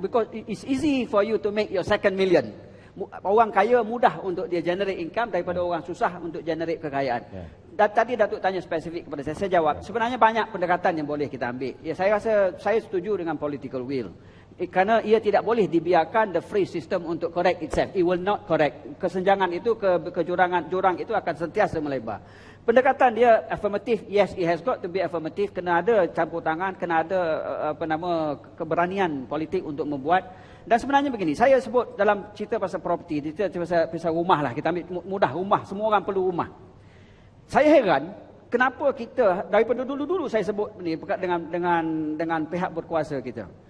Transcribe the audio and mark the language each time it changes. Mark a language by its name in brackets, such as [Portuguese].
[English] Because it's easy for you to make your 2 million. [Malay] Orang kaya mudah untuk dia generate income daripada orang susah untuk generate kekayaan. Tadi Datuk tanya spesifik kepada saya jawab. Sebenarnya banyak pendekatan yang boleh kita ambil. Ya, saya rasa saya setuju dengan political will. Kerana ia tidak boleh dibiarkan [English] the free system [Malay] untuk [English] correct itself. It will not correct. [Malay] Kesenjangan itu, jurang itu akan sentiasa melebar. Pendekatan dia [English] affirmative, yes, it has got to be affirmative. [Malay] Kena ada campur tangan, kena ada keberanian politik untuk membuat. Dan sebenarnya begini, saya sebut dalam cerita pasal property, pasal rumah lah, kita ambil mudah rumah, semua orang perlu rumah. Saya heran, kenapa kita, daripada dulu-dulu saya sebut ni dengan pihak berkuasa kita.